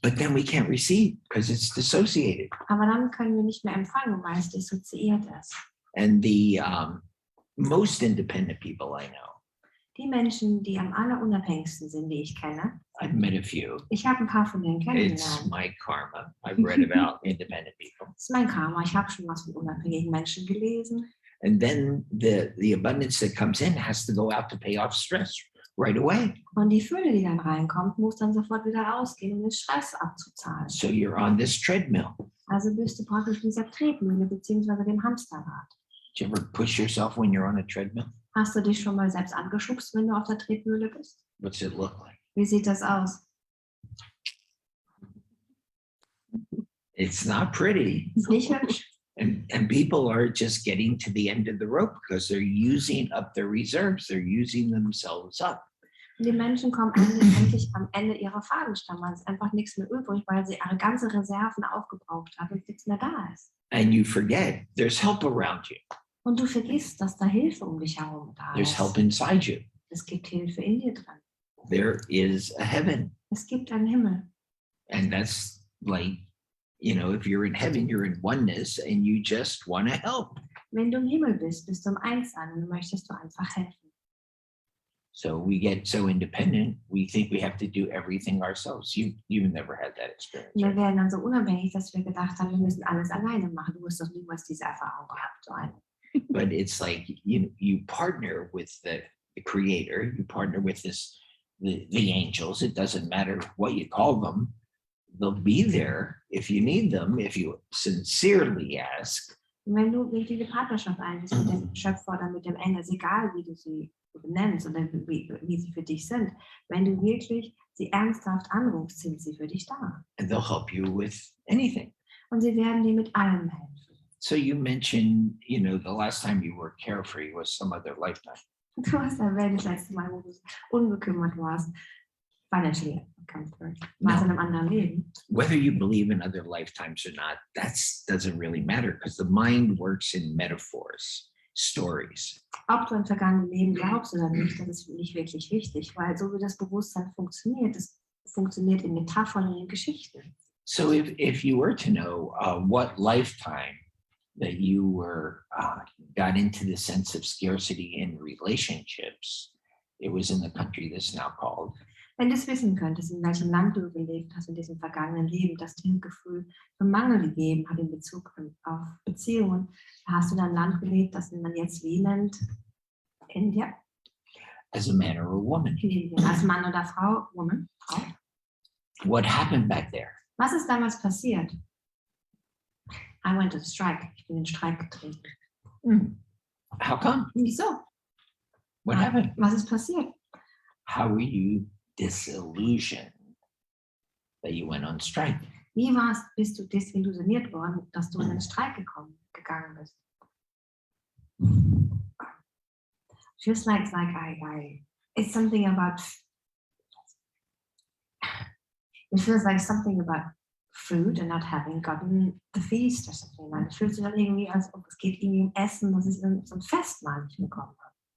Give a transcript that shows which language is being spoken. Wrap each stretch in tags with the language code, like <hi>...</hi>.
<en>But then we can't receive because it's dissociated.</en> <de>Aber dann können wir nicht mehr empfangen, weil es dissoziiert ist.</de> <en>And the most independent people I know,</en> <de>Die Menschen, die am allerunabhängigsten sind, die ich kenne,</de> <en>I've met a few.</en> <de>ich habe ein paar von denen</de> <en>It's</en> <de>kennengelernt.</de> <en>my karma. I've read about independent people.</en> <de>Das ist mein Karma. Ich habe schon was von unabhängigen Menschen gelesen.</de> <en>And then the abundance that comes in has to go out to pay off stress right away.</en> <de>Und die Fülle, die dann reinkommt, muss dann sofort wieder rausgehen, um den Stress abzuzahlen.</de> <en>So you're on this treadmill.</en> <de>Also bist du praktisch dieser Tretmühle bzw. dem Hamsterrad.</de> <en>Do you ever push yourself when you're on a treadmill?</en> <de>Hast du dich schon mal selbst angeschubst, wenn du auf der Tretmühle bist?</de> <en>What's it look like?</en> <de>Wie sieht das aus?</de> <en>It's not pretty.</en> <de>Ist nicht hübsch.</de> <en>And people are just getting to the end of the rope because they're using up their reserves. They're using themselves up.</en> <de>Und die Menschen kommen endlich am Ende ihrer Fadenstange. Es ist einfach nichts mehr übrig, weil sie ihre ganze Reserven aufgebraucht haben und nichts mehr da ist.</de> <en>And you forget there's help around you.</en> <de>Und du vergisst, dass da Hilfe um dich herum da</de> <en>There's</en> <de>ist.</de> <en>help inside you.</en> <de>Es gibt Hilfe in dir drin.</de> <en>There is a heaven.</en> <de>Es gibt einen Himmel.</de> <en>And that's like, if you're in heaven, you're in oneness and you just want to help.</en> <de>Wenn du im Himmel bist, bist du im Einssein und möchtest du einfach helfen.</de> <en>So we get so independent, we think we have to do everything ourselves. You've never had that experience.</en> <de>Und wir</de> <en>Right?</en> <de>werden dann so unabhängig, dass wir gedacht haben, wir müssen alles alleine machen. Du hast doch niemals diese Erfahrung gehabt. So eine.</de> <en>But it's like you partner with the creator, you partner with the angels. It doesn't matter what you call them. They'll be there if you need them, if you sincerely ask.</en> <de>Und wenn du wirklich die Partnerschaft eingehst mit dem Schöpfer oder mit dem Engel, ist egal, wie du sie benennst oder wie sie für dich sind, wenn du wirklich sie ernsthaft anrufst, sind sie für dich da.</de> <en>And they'll help you with anything.</en> <de>Und sie werden dir mit allem helfen.</de> <en>So you mentioned, the last time you were carefree was some other lifetime.</en> <de>Du hast erwähnt, das letzte Mal, wo du unbekümmert warst,</de> <en>financially comfort,</en> <de>war es in einem anderen Leben.</de> <en>Whether you believe in other lifetimes or not, doesn't really matter because the mind works in metaphors, stories.</en> <de>Ob du an vergangene Leben glaubst oder nicht, das ist nicht wirklich wichtig, weil so wie das Bewusstsein funktioniert, es funktioniert in Metaphern und in Geschichten.</de> <en>So if you were to know what lifetime that you got into the sense of scarcity in relationships, it was in the country that's now called.</en> <de>Wenn du es wissen könntest, in welchem Land du gelebt hast in diesem vergangenen Leben, das dir ein Gefühl von Mangel gegeben hat in Bezug auf Beziehungen, hast du in einem Land gelebt, das man jetzt wie nennt?</de> <en>India? As a man or a woman.</en> <de>In Indien. Als Mann oder Frau?</de> <en>Woman?</en> <de>Frau?</de> <en>What happened back there?</en> <de>Was ist damals passiert?</de> <en>I went to the strike.</en> <de>Ich bin in den Streik getreten.</de> <en>How come?</en> <de>Wieso?</de> <en>What happened?</en> <de>Was ist passiert?</de> <en>How were you disillusioned that you went on strike?</en> <de>Wie bist du desillusioniert worden, dass du in den Streik gegangen bist?</de> <en>Feels like it's something about. It feels like something about food and not having gotten the feast or something.</en> <de>Like, es fühlt sich dann irgendwie, als ob es geht irgendwie um Essen, dass ich so ein Festmahl nicht bekommen habe.</de>